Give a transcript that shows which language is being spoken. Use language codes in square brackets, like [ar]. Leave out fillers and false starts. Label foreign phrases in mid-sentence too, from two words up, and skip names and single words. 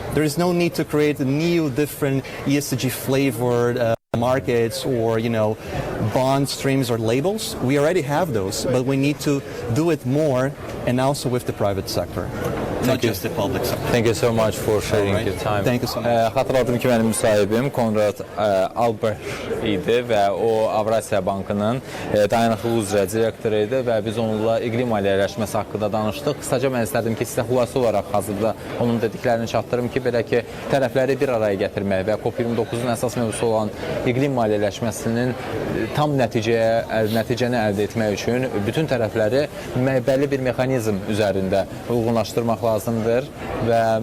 [en] There is no need to create new different ESG flavored markets or, you know, bond streams or labels. We already have those, but we need to do it more, and also with the private sector. Not just the public sector. Thank you so much for sharing your time. Thank you so much. [az] Xatırladım ki, mənim müsahibim Conrad Albreht idi və o Avrasiya Bankının dayanıqlılıq üzrə direktoru idi və biz onunla iqlim maliyyələşməsi haqqında danışdıq. Qısaca mən istədim ki, sizə xülasə olaraq hazırda onun dediklərini çatdırım ki, belə ki, tərəfləri bir araya gətirmək və COP29-un əsas mövzusu olan iqlim maliyyələşməsinin tam nəticəni əldə etmək üçün bütün tərəfləri bəlli bir mexanizm üzərində uyğunlaşdırmaq lazımdır və